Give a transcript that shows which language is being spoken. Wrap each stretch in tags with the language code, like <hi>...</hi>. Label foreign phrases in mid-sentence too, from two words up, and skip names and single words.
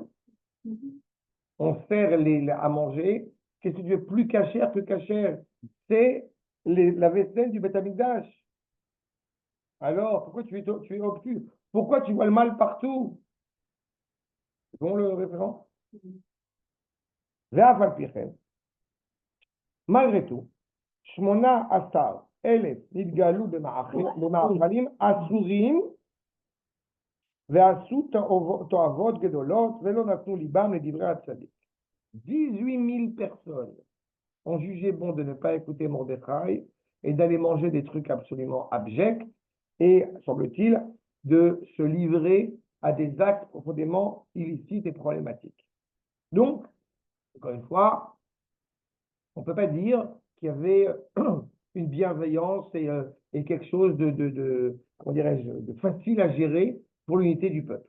<fr>On sert à manger. Qu'est-ce que tu veux plus cachère que cachère? C'est la vaisselle du Beth Amikdash. Alors, pourquoi tu es obtus? Pourquoi tu vois le mal partout? C'est bon le référent?</fr> <he>ואף על פי כן,</he> <fr>malgré tout,</fr> <he>שמונה עשר אלף נתגלו במאכלים אסורים ועשו תועבות גדולות ולא נתנו ליבם לדברי הצדיק.</he> <fr>18 000 personnes ont jugé bon de ne pas écouter Mordechai et d'aller manger des trucs absolument abjects et, semble-t-il, de se livrer à des actes profondément illicites et problématiques. Donc, encore une fois, on ne peut pas dire qu'il y avait une bienveillance et quelque chose comment dirais-je, de facile à gérer pour l'unité du peuple.</fr>